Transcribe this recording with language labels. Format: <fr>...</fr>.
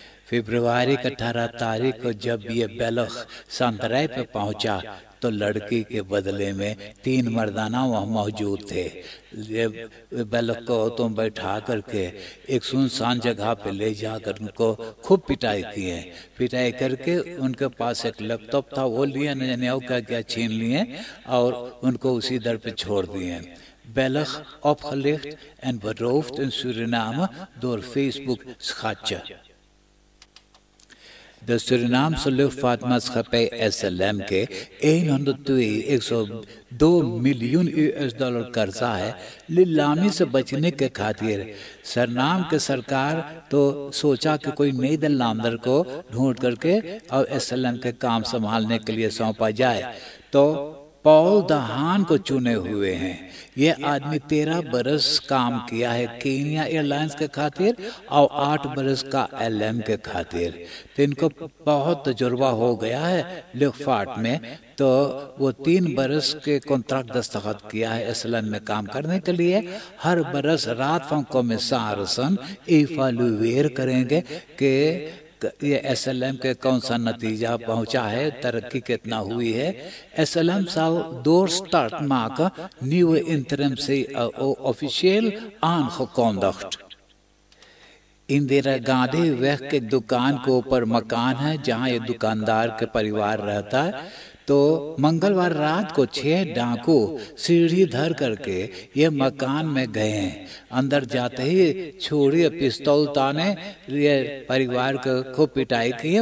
<hns>फरवरी की 18 तारीख को जब ये बेलख संतराय पे पहुंचा तो लड़की के बदले में 3 मर्दाना वहाँ मौजूद थे। ये बेलख को तुम बैठा करके एक सुनसान जगह पे ले जाकर उनको खूब पिटाई किए। पिटाई करके उनके पास एक लैपटॉप था, वो लिए, न जाने क्या क्या छीन लिए और उनको उसी दर पे छोड़ दिए।</hns> <nl>Belg opgelicht en beroofd in Suriname door Facebook-schatje. De Surinaamse luchtvaartmaatschappij</nl> <hns>SLM के 102 मिलियन US$ कर्जा है। नीलामी से बचने के खातिर सरनाम के सरकार तो सोचा कि कोई नई दलामदर को ढूंढ करके और SLM के काम संभालने के लिए सौंपा जाए, तो पॉल दहान को चुने हुए हैं। ये आदमी 13 बरस काम किया है केनिया एयरलाइंस के खातिर और 8 बरस का LM के खातिर, तो इनको बहुत तजुर्बा हो गया है लुफ्टफार्ट में। तो वो 3 बरस के कॉन्ट्रैक्ट दस्तखत किया है SLM में काम करने के लिए। हर बरस रात फॉर्म कमिश्नर इवैल्यूएट करेंगे कि ये SLM के कौन सा नतीजा पहुंचा है, तरक्की कितना हुई है।</hns> <nl>SLM zal doorstart maken nieuwe interimse officieel aangekondigd।</nl> <hns>इंदिरा गांधी weg के दुकान के ऊपर मकान है जहां ये दुकानदार के परिवार रहता है। तो मंगलवार रात को 6 डाकू सीढ़ी धर करके ये मकान में गए हैं। अंदर जाते ही छुरी पिस्तौल ताने ये परिवार को खूब पिटाई की है।</hns>